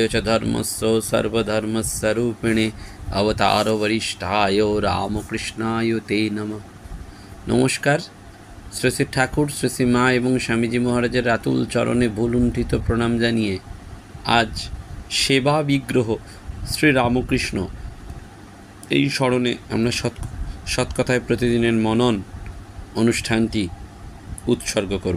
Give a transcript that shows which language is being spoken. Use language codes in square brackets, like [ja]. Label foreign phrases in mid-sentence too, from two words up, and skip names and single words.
[sa] च धर्मस्य सर्वधर्मस्वरूपिणे अवतार वरिष्ठाय रामकृष्णाय ते नमः। नमस्कार। [bn] শ্রী শ্রী ঠাকুর, শ্রী শ্রী মা এবং স্বামীজি মহারাজের রাতুল চরণে ভুলুণ্ঠিত প্রণাম জানিয়ে আজ সেবা বিগ্রহ শ্রী রামকৃষ্ণ এই স্মরণে আমরা সৎকথায় প্রতিদিনের মনন অনুষ্ঠানটি উৎসর্গ করব।